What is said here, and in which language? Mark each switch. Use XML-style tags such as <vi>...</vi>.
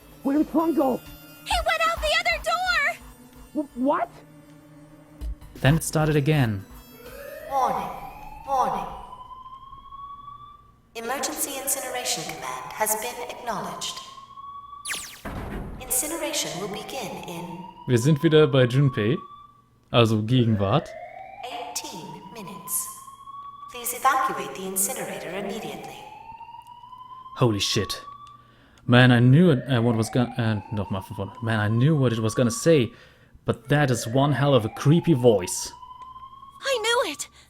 <en>Where's Hongo? He went out the other door! What? Then it started again. Warning. Warning. Emergency Incineration Command has been acknowledged. Incineration will begin in</en> <de>Wir sind wieder bei Junpei, also Gegenwart.</de> <en>18 minutes. Please evacuate the incinerator immediately. Holy shit. Man, I knew what was gonna...</en> <de>nochmal von vorne.</de> <en>Man, I knew what it was gonna say, but that is one hell of a creepy voice. I knew it!</en>